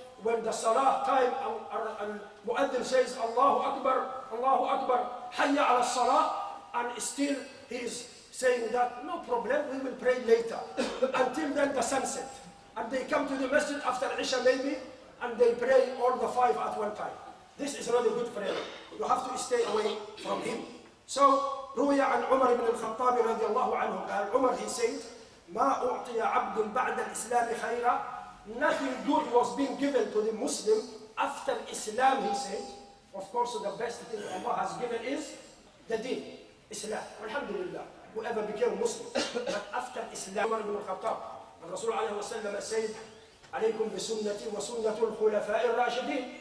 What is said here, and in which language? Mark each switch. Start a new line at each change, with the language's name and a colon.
English: When the salah time, and Mu'adhin says, Allahu Akbar, Hayya ala salah, and still he is saying that, no problem, we will pray later, until then the sunset. And they come to the masjid after Isha maybe, and they pray all the 5 at one time. This is not a good friend. You have to stay away from him. So,
Arabic: روي عن عمر بن الخطاب رضي الله عنه قال, Umar,
English: he said,
Arabic: ما أعطي عبد بعد الإسلام خيرا.
English: Nothing good was being given to the Muslim after Islam, he said. Of course, the best thing Allah has given is the deen, Islam. Alhamdulillah, whoever became Muslim. But after Islam, Umar ibn al-Khattab, and Rasul alayhi wa sallam said,
Arabic: عليكم بسنتي وسنة الخلفاء الراشدين.